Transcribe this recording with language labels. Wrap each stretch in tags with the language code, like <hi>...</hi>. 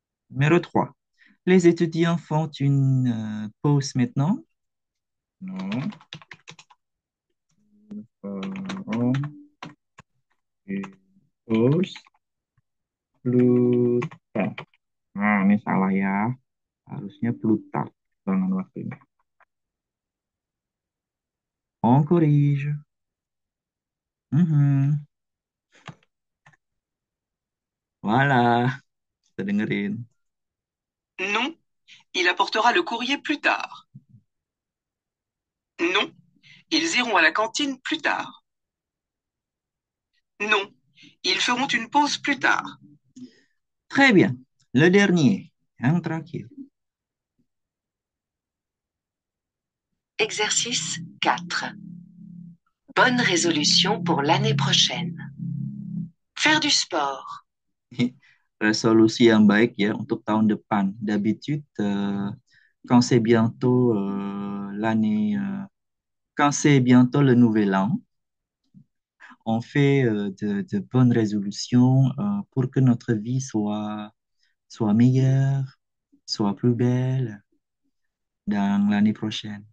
<fr>Numéro 3. Les étudiants font une pause maintenant. Non feront une pause plus tard.</fr> <id>Nah, ini salah ya. Harusnya Plutarch dengan waktunya.</id> <fr>On corrige. Mhm.</fr> <id>Voilà, kita dengerin.</id> <fr>Non, il apportera le courrier plus tard. Non, ils iront à la cantine plus tard. Non, ils feront une pause plus tard. Très bien. Le dernier,</fr> <id>yang terakhir.</id> <fr>Exercice 4. Bonne résolution pour l'année prochaine. Faire du sport.</fr> <id>Resolusi yang baik ya untuk tahun depan.</id> <fr>D'habitude, quand c'est bientôt l'année, quand c'est bientôt le nouvel an, on fait de bonnes résolutions pour que notre vie soit meilleure, soit plus belle dans l'année prochaine.</fr>